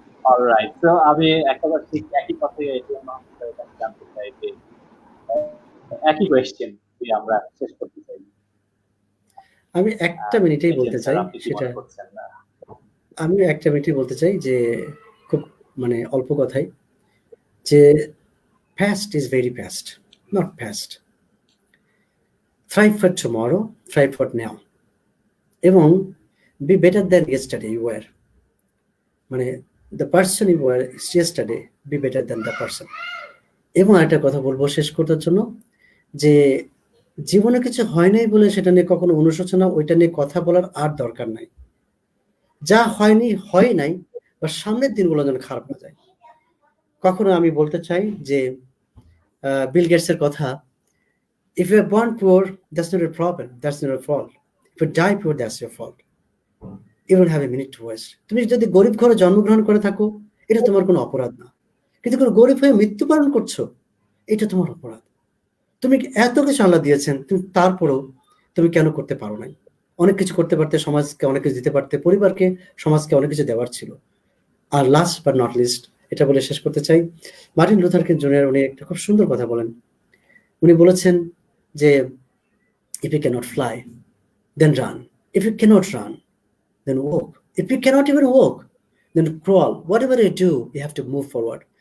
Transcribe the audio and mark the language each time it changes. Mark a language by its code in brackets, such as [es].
[bn] Alright, তো আমি একেবারে ঠিক একই কথাই এটিএম মামুন স্যারের কাছে জানতে চাই যে একই কোয়েশ্চেন আমরা শেষ করতে চাই। আমি একটা মিনিটেই বলতে চাই, সেটা আমি একটা মিনিটই বলতে চাই যে খুব মানে অল্প কথাই, যে [en] past is very past, not past. Thrive for tomorrow, thrive for now, [bn] এবং [en] be better than yesterday you were. [bn] মানে [en] the person you were yesterday, be better than the person. [bn] এবং একটা কথা বলবো শেষ করার জন্য, যে জীবনে কিছু হয় নাই বলে সেটা নিয়ে কখনো অনুশোচনা, ওইটা নিয়ে কথা বলার আর দরকার নাই। যা হয়নি হয় নাই, বা সামনের দিনগুলো যেন খারাপ না যায়। কখনো আমি বলতে চাই যে বিল গেটসের কথা, [en] if you are born poor, that's not a problem, that's not a fault. If you die poor, that's your fault. You don't have a minute to waste. [bn] তুমি যদি গরিব ঘরে জন্মগ্রহণ করে থাকো, এটা তোমার কোনো অপরাধ না, কিন্তু কোনো গরিব হয়ে মৃত্যুবরণ করছো, এটা তোমার অপরাধ। তুমি এত কিছু আল্লাহ দিয়েছেন, তুমি তারপরেও তুমি কেন করতে পারো নাই? অনেক কিছু করতে পারতে, সমাজকে অনেক কিছু দিতে পারতে, পরিবারকে, সমাজকে অনেক কিছু দেওয়ার ছিল। আর লাস্ট বাট নট লিস্ট, এটা বলে শেষ করতে চাই, মার্টিন লুথার কিং জুনিয়র উনি একটা খুব সুন্দর কথা বলেন। উনি বলেছেন যে [en] if you cannot fly, then run. If you cannot run, then walk. If you cannot even walk, then crawl. Whatever you do, you have to move forward.